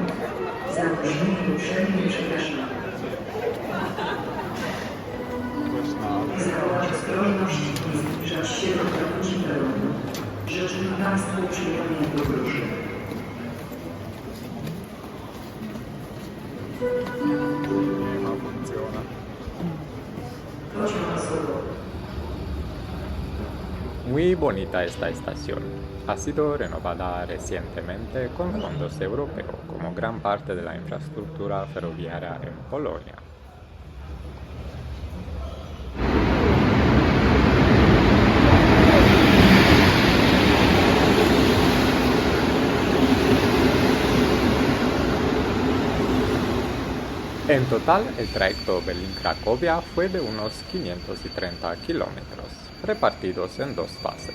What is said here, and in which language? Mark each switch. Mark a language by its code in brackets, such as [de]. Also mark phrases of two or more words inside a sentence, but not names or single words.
[pl] Za opóźnienie uprzejmie przepraszamy. Zachować ostrożność i nie zbliżać się do krawędzi peronu. Życzymy Państwu przyjemnej podróży. [es] No funciona. [pl] Pociąg osobowy. [es] Muy bonita esta estación. Ha sido renovada recientemente con fondos europeos como gran parte de la infraestructura ferroviaria en Polonia. En total, el trayecto Berlín-Cracovia fue de unos 530 kilómetros, repartidos en dos fases.